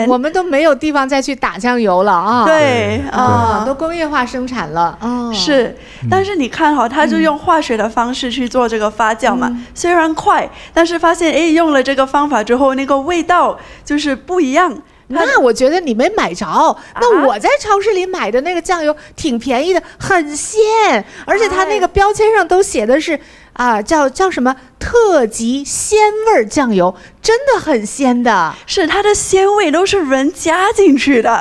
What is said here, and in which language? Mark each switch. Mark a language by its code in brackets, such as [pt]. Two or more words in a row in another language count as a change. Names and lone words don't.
[zh] 我們都沒有地方再去打醬油了啊。對啊，都工業化生產了。是，但是你看哈，他就用化學的方式去做這個發酵嘛，雖然快，但是發現用了這個方法之後，那個味道就是不一樣。那我覺得你沒買着，那我在超市裡買的那個醬油挺便宜的，很鮮，而且它那個標籤上都寫的是叫什麼特級鮮味醬油，真的很鮮的。是它的鮮味都是人加進去的